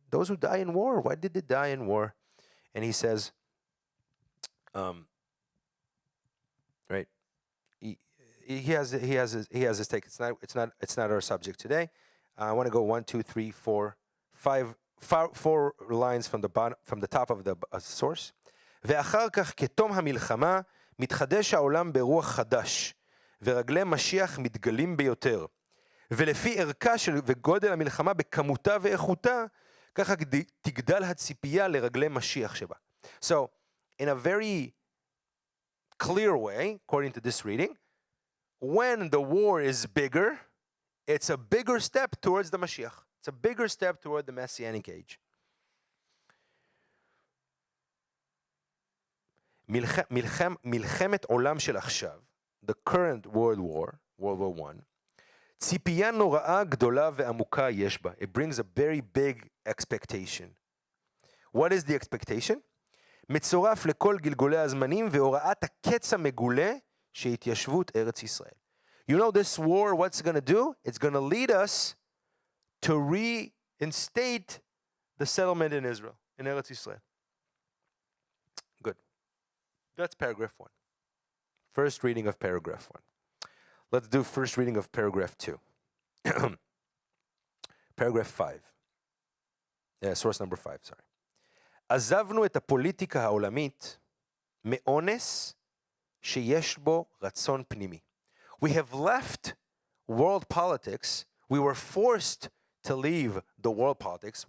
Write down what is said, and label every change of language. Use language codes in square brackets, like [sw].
[en] Those who die in war, why did they die in war? And he says, right? He has his take. It's not our subject today. I want to go 1, 2, 3, 4, 5, 4 lines from the top of the source. [he] ואחר כך כתום המלחמה מתחדש העולם ברוח חדש ורגלי משיח מתגלים ביותר ולפי ערכה וגודל המלחמה בכמותה ואיכותה ככה תגדל הציפייה לרגלי משיח שבה. [en] So, in a very clear way, according to this reading, when the war is bigger, it's a bigger step towards the Mashiach. It's a bigger step toward the Messianic age. [he] מלחמת עולם של עכשיו, [en] the current world war, World War I, [he] ציפייה נוראה גדולה ועמוקה יש בה. [en] It brings a very big expectation. What is the expectation? [he] מצורף לכל גלגולי הזמנים והוראת הקץ המגולה שהתיישבות ארץ ישראל. [en] You know this war, what's going to do? It's going to lead us to reinstate the settlement in Israel, in Eretz Israel. Good. That's paragraph 1. First reading of paragraph 1. Let's do first reading of paragraph 2. paragraph 5. Source number 5, sorry. [he] עזבנו את הפוליטיקה העולמית מאונס שיש בו רצון פנימי. [en] We have left world politics. We were forced to leave the world politics.